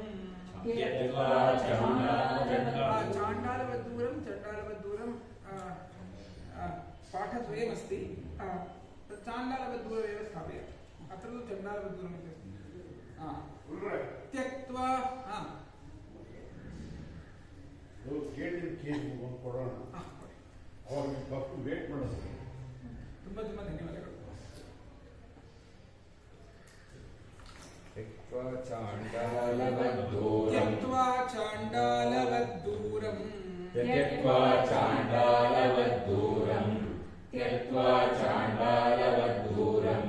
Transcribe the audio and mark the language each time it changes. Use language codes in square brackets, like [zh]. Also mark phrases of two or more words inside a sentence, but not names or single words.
[sa] त्यक्त्वा चण्डालवद्दूरम् चण्डालवद्दूरं पाठद्वयमस्ति चाण्डालवद्दूरमेव स्थापय अत्र तु चण्डालवद्दूरम् इति अस्ति त्यक्त्वा [kn] ಕೊಡೋಣ ಅವ್ರಿಗೆ ತಪ್ಪು ವೇಟ್ ಮಾಡೋದು ತುಂಬ ಧನ್ಯವಾದಗಳು [sa] त्यक्त्वा चाण्डालवद्दूरम् त्यक्त्वा चाण्डालवद्दूरम् त्यक्त्वा चाण्डालवद्दूरम् त्यक्त्वा चाण्डालवद्दूरम्